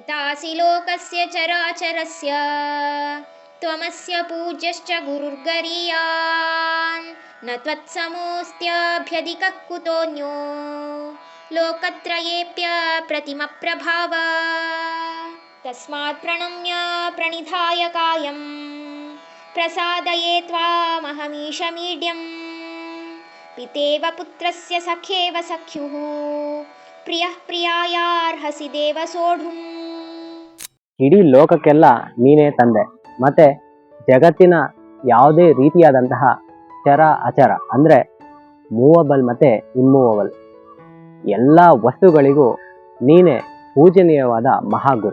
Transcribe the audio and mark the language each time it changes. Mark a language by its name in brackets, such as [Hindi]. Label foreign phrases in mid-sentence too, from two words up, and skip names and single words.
[Sanskrit] त्वमसि लोकस्य चराचरस्य त्वमस्य पूज्यश्च गुरुर्गरीयान् न त्वत्समोऽस्त्यभ्यधिकः कुतोऽन्यो लोकत्रयेऽप्यप्रतिमप्रभाव तस्मात् प्रणम्य प्रणिधाय कायं प्रसादये त्वामहमीशमीड्यम् पितेव पुत्रस्य सखेव सख्युः प्रियः प्रियायार्हसि ದೇವ ಸೋಢುಂ. [Kannada] ಇಡೀ ಲೋಕಕ್ಕೆಲ್ಲ ನೀನೇ ತಂದೆ. ಮತ್ತೆ ಜಗತ್ತಿನ ಯಾವುದೇ ರೀತಿಯಾದಂತಹ ಚರ ಅಚರ ಅಂದರೆ ಮೂವಬಲ್ ಮತ್ತು ಇಮ್ಮೂವಬಲ್ ಎಲ್ಲ ವಸ್ತುಗಳಿಗೂ ನೀನೇ ಪೂಜನೀಯವಾದ ಮಹಾಗುರು.